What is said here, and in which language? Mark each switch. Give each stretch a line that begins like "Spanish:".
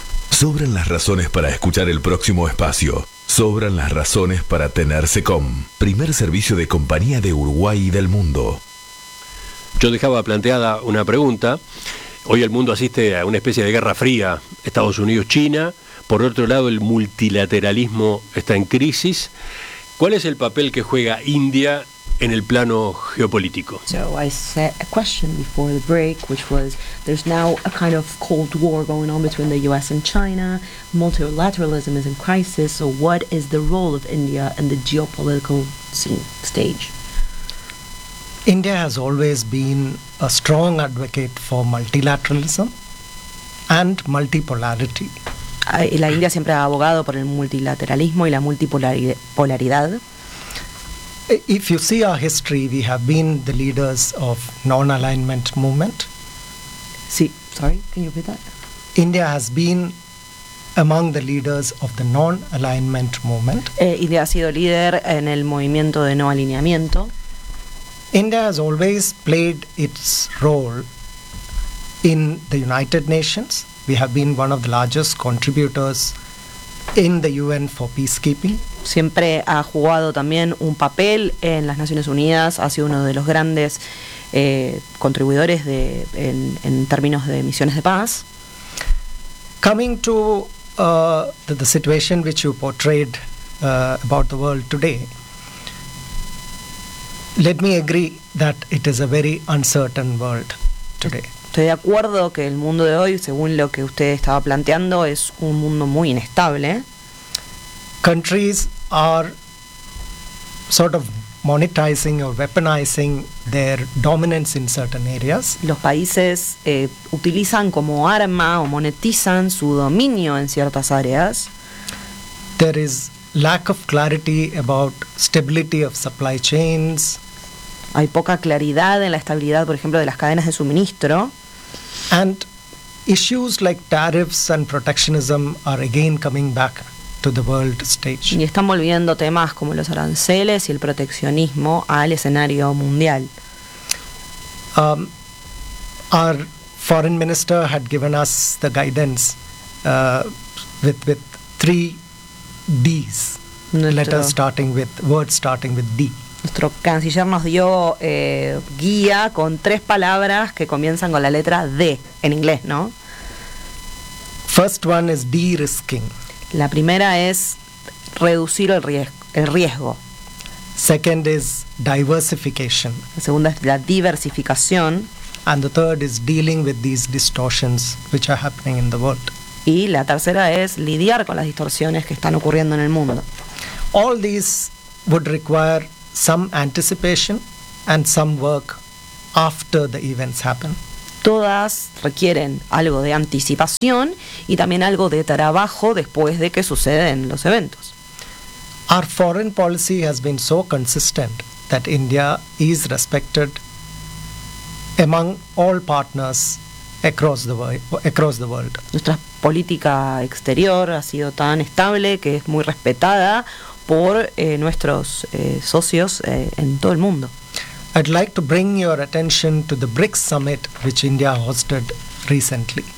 Spanish: Sobran las razones para escuchar el próximo espacio. Sobran las razones para tener SECOM, primer servicio de compañía de Uruguay y del mundo. Yo dejaba planteada una pregunta. Hoy el mundo asiste a una especie de guerra fría, Estados Unidos-China. Por otro lado, el multilateralismo está en crisis. ¿Cuál es el papel que juega India en el plano geopolítico?
English: So I set a question before the break, which was there's now a kind of cold war going on between the US and China. Multilateralism is in crisis. So what is the role of India in the geopolitical stage? India has always been a strong advocate for multilateralism and multipolarity.
Spanish: La India siempre ha abogado por el multilateralismo y la multipolaridad.
English: If you see our history, we have been the leaders of non-alignment movement. Sí, sorry, can you repeat that? India has been among the leaders of the non-alignment movement.
Spanish: India ha sido líder en el movimiento de no alineamiento.
English: India has always played its role in the United Nations. We have been one of the largest contributors in the UN for peacekeeping.
Spanish: Siempre ha jugado también un papel en las Naciones Unidas, ha sido uno de los grandes contribuidores de en términos de misiones de paz.
English: Coming to the situation which you portrayed about the world today, let me agree that it is a very uncertain world today.
Spanish: Estoy de acuerdo que el mundo de hoy, según lo que usted estaba planteando, es un mundo muy inestable.
English: Countries are sort of monetizing or weaponizing their dominance in certain areas.
Spanish: Los países utilizan como arma o monetizan su dominio en ciertas áreas.
English: There is lack of clarity about stability of supply chains.
Spanish: Hay poca claridad en la estabilidad, por ejemplo, de las cadenas de suministro.
English: And issues like tariffs and protectionism are again coming back to the world stage.
Spanish: Y están volviendo temas como los aranceles y el proteccionismo al escenario mundial.
English: Our foreign minister had given us the guidance with three D's. Letters starting with words starting with D.
Spanish: Nuestro canciller nos dio guía con tres palabras que comienzan con la letra D en inglés, ¿no?
English: First one is de-risking.
Spanish: La primera es reducir el riesgo.
English: Second is diversification.
Spanish: La segunda es la diversificación.
English: And the third is dealing with these distortions which are happening in the world.
Spanish: Y la tercera es lidiar con las distorsiones que están ocurriendo en el mundo.
English: All these would require some anticipation and some work after the events happen.
Spanish: todas requieren algo de anticipación y también algo de trabajo después de que suceden los eventos.
English: Our foreign policy has been so consistent that India is respected among all partners across the world.
Spanish: Nuestra política exterior ha sido tan estable que es muy respetada por nuestros socios en todo el mundo.
English: I'd like to bring your attention to the BRICS summit which India hosted recently.